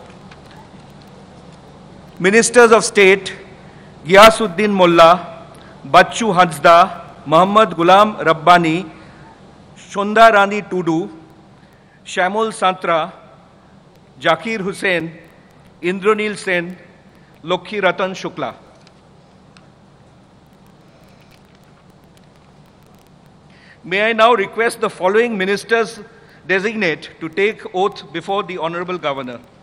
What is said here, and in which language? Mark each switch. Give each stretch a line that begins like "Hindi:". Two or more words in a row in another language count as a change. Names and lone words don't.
English: Ministers of State: Giyasuddin Molla, Bachchu Hansda, Muhammad Gulam Rabbani, Shonda Rani Tudu, Shamol Santra, Zakir Hussain, Indranil Sen, Lokhi Ratan Shukla. May I now request the following ministers designate to take oath before the Honorable Governor.